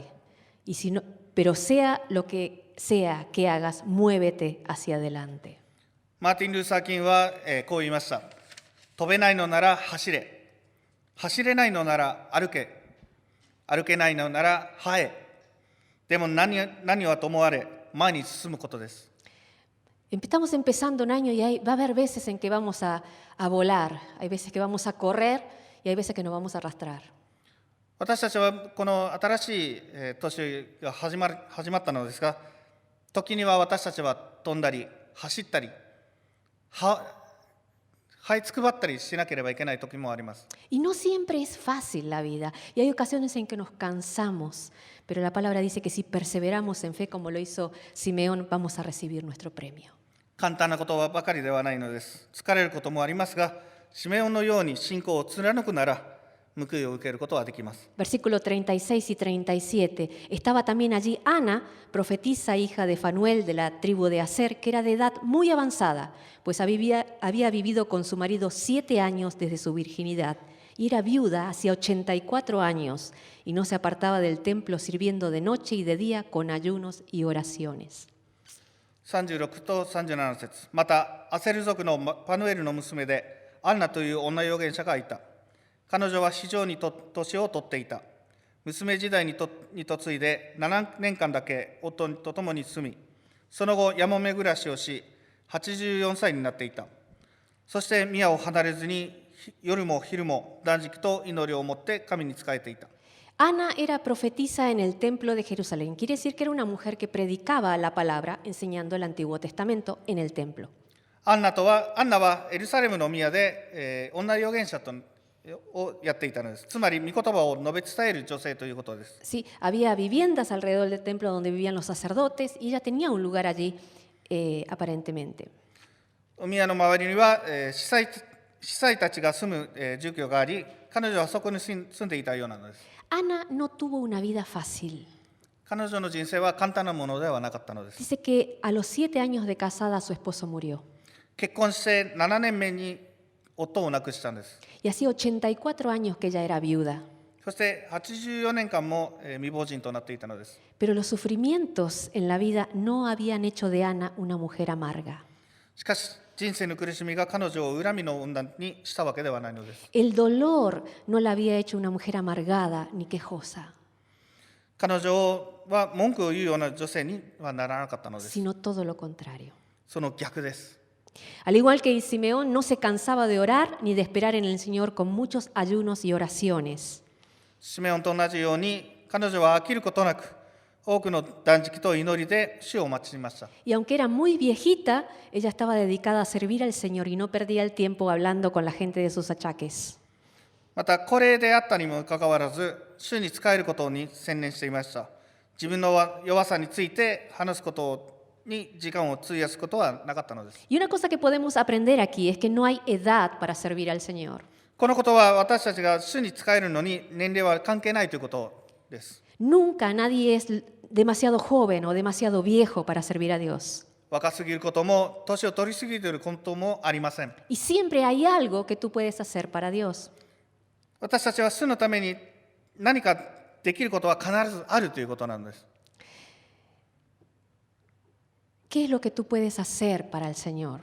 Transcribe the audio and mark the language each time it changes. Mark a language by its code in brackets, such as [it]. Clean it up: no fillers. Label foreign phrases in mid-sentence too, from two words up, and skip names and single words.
[es] Pero sea lo que sea que hagas, muévete hacia adelante. [ja] マーティン・ルーサー・キンは、こう言いました。飛べないのなら走れ。走れないのなら歩け。歩けないのなら這え。でも何はともあれ、前に進むことです。 [es] Estamos empezando un año y va a haber veces en que vamos a volar, hay veces que vamos a correr y hay veces que nos vamos a arrastrar. [ja] 私たちはこの新しい年が始まったのですが、時には私たちは飛んだり走ったり這いつくばったりしなければいけない時もあります。 [es] Y no siempre es fácil la vida y hay ocasiones en que nos cansamos, pero la palabra dice que si perseveramos en fe como lo hizo Simeón, vamos a recibir nuestro premio. [ja] 簡単なことばかりではないのです。疲れることもありますが、シメオンのように信仰を貫くなら、 報いを受けることはできます。 [es] Versículo 36 y 37. Estaba también allí Ana, profetisa hija de Fanuel de la tribu de Aser, que era de edad muy avanzada, pues había vivido con su marido 7 años desde su virginidad y era viuda hacía 84 años y no se apartaba del templo sirviendo de noche y de día con ayunos y oraciones. [ja] 36 と37節。またアセル族のパヌエルの娘でアンナという女預言者がいた。彼女は非常に年を取っていた。娘時代に嫁いで7年間だけ夫と共に住み、その後やもめ暮らしをし84歳になっていた。そして宮を離れずに夜も昼も断食と祈りを持って神に仕えていた。 [es] Ana era profetisa en el templo de Jerusalén. Quiere decir que era una mujer que predicaba la palabra enseñando el Antiguo Testamento en el templo. [ja] アンナはエルサレムの宮で、女預言者をやっていたのです。つまり、御言葉を述べ伝える女性ということです。 [es] Sí, había viviendas alrededor del templo donde vivían los sacerdotes y ella tenía un lugar allí, aparentemente. [ja] 宮の周りには、司祭たちが住む、住居があり、彼女はそこに住んでいたようなのです。 [es] Ana no tuvo una vida fácil. [ja] 彼女の人生は簡単なものではなかったのです。 [es] Dice que a los 7 años de casada su esposo murió. [ja] 結婚して7年目に夫を亡くしたんです。 [es] Y hacía 84 años que ella era viuda. [ja] そして84年間も、未亡人となっていたのです。 [es] Pero los sufrimientos en la vida no habían hecho de Ana una mujer amarga. [ja] しかし、人生の苦しみが彼女を恨みの女にしたわけではないのです。 [es] El dolor no la había hecho una mujer amargada ni quejosa, [ja] 彼女は文句を言うような女性にはならなかったのです。 [es] sino todo lo contrario. [ja] その逆です。 [es] Al igual que Simeón, no se cansaba de orar ni de esperar en el Señor con muchos ayunos y oraciones. [ja] シメオンと同じように、彼女は飽きることなく、多くの断食と祈りで主を待ちました。 [es] Y aunque era muy viejita, ella estaba dedicada a servir al Señor y no perdía el tiempo hablando con la gente de sus achaques. [ja] また、高齢であったにもかかわらず、主に仕えることに専念していました。自分の弱さについて話すことに時間を費やすことはなかったのです。 [es] Y una cosa que podemos aprender aquí es que no hay edad para servir al Señor. [ja] このことは私たちが主に仕えるのに年齢は関係ないということです。 [es] Nunca nadie es demasiado joven o demasiado viejo para servir a Dios. [ja] 若すぎることも、年を取りすぎていることもありません。 [es] Y siempre hay algo que tú puedes hacer para Dios. [ja] 私たちは主のために何かできることは必ずあるということなんです。 [es] ¿Qué es lo que tú puedes hacer para el Señor?